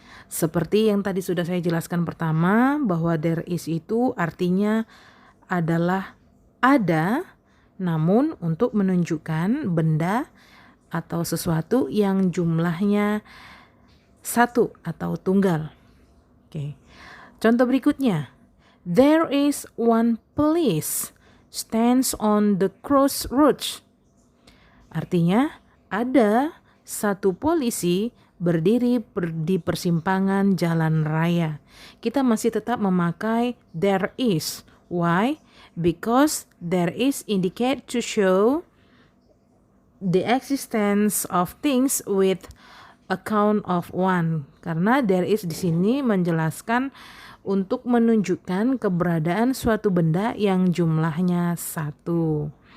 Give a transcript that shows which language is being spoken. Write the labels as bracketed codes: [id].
[id] Seperti yang tadi sudah saya jelaskan pertama, bahwa there is itu artinya adalah ada, namun untuk menunjukkan benda atau sesuatu yang jumlahnya satu atau tunggal. Oke. Contoh berikutnya. [en] There is one police stands on the crossroads. [id] Artinya, ada satu polisi berdiri di persimpangan jalan raya. Kita masih tetap memakai there is. Why? [en] Because there is indicate to show the existence of things with a count of one. [id] Karena there is di sini menjelaskan untuk menunjukkan keberadaan suatu benda yang jumlahnya satu.